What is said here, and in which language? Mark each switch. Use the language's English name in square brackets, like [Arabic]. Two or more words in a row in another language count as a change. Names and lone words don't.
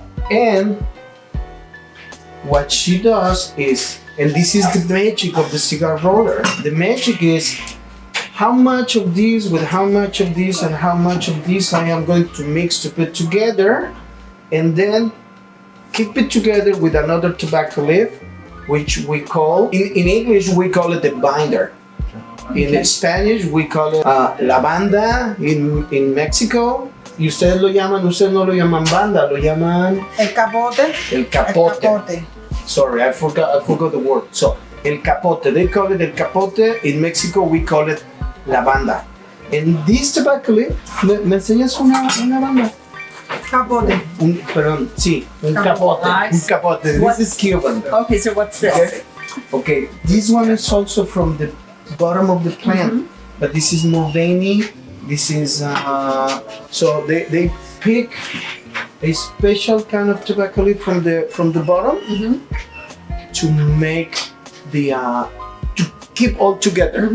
[English] And what she does is, and this is the magic of the cigar roller, the magic is how much of this with how much of this and how much of this I am going to mix to put together, and then keep it together with another tobacco leaf, which we call, in English we call it the binder. In Spanish we call it [Spanish] la banda [English] in Mexico, [Spanish] y ustedes lo llaman, ustedes no lo llaman banda, lo llaman El capote. el capote. [English] Sorry, I forgot the word. So, [Spanish] el capote, [English] they call it [Spanish] el capote. [English] In Mexico, we call it [Spanish] la banda. [English] And this tobacco leaf, [Spanish] ¿me enseñas una banda? Capote. Perdón, sí, un capote. Un capote. [English] This is Cuban. Okay, so what's this? Okay, this one is also from the bottom of the plant, but this is more veiny. This is, so they pick a special kind of tobacco leaf from the bottom to make the, to keep all together.